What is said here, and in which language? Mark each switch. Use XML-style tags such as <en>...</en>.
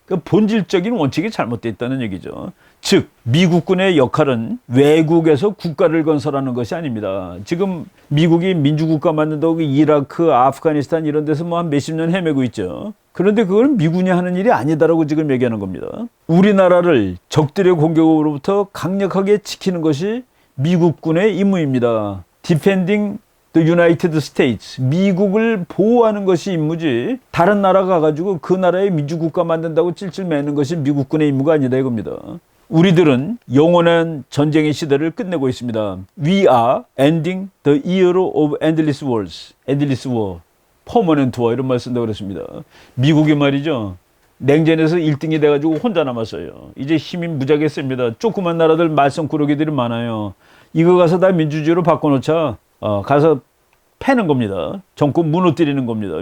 <ko>그 본질적인 원칙이 잘못되어 있다는 얘기죠. 즉 미국군의 역할은 외국에서 국가를 건설하는 것이 아닙니다. 지금 미국이 민주국가 만든다고 이라크, 아프가니스탄 이런 데서 뭐 한 몇십 년 헤매고 있죠. 그런데 그걸 미군이 하는 일이 아니다라고 지금 얘기하는 겁니다. 우리나라를 적들의 공격으로부터 강력하게 지키는 것이 미국군의 임무입니다.</ko> <en>Defending the United States.</en> <ko>미국을 보호하는 것이 임무지, 다른 나라 가가지고 그 나라의 민주국가 만든다고 찔찔 매는 것이 미국군의 임무가 아니다 이겁니다. 우리들은 영원한 전쟁의 시대를 끝내고 있습니다.</ko> <en>We are ending the era of endless wars. endless war. permanent war</en> <ko>이런 말 쓴다고 그랬습니다. 미국이 말이죠. 냉전에서 1등이 돼가지고 혼자 남았어요. 이제 힘이 무지하게 셉니다. 조그만 나라들 말썽꾸러기들이 많아요. 이거 가서 다 민주주의로 바꿔놓자. 가서 패는 겁니다. 정권 무너뜨리는 겁니다.</ko>